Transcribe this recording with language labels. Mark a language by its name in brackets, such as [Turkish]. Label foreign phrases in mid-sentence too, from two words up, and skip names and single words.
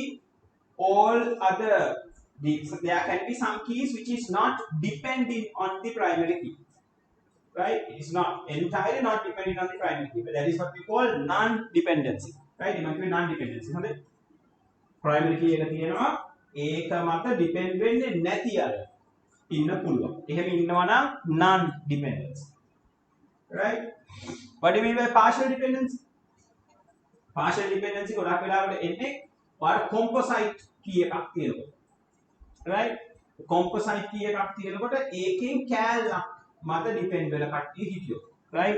[English] All other there can be some keys which is not depending on the primary key. Right? It is not entirely not dependent on the primary key, but that is what we call non-dependency. Right? It might be non-dependency. Primary key [Sinhala] එක තියෙනවා ඒක මත depend වෙන්නේ නැති අය ඉන්න පුළුවන්. එහෙම ඉන්නවා නම් [English] non-dependency. Right? What do you mean by partial dependency? Partial dependency [Sinhala] ගොඩක් වෙලාවට එන්නේ ඔයාලා [English] composite key [Sinhala] එකක් තියෙනකොට. [English] Right? Composite key [Sinhala] එකක් තියෙනකොට ඒකෙන් කෑල්ලක් මත depend වෙන කට්ටිය හිටියෝ. [English] Right?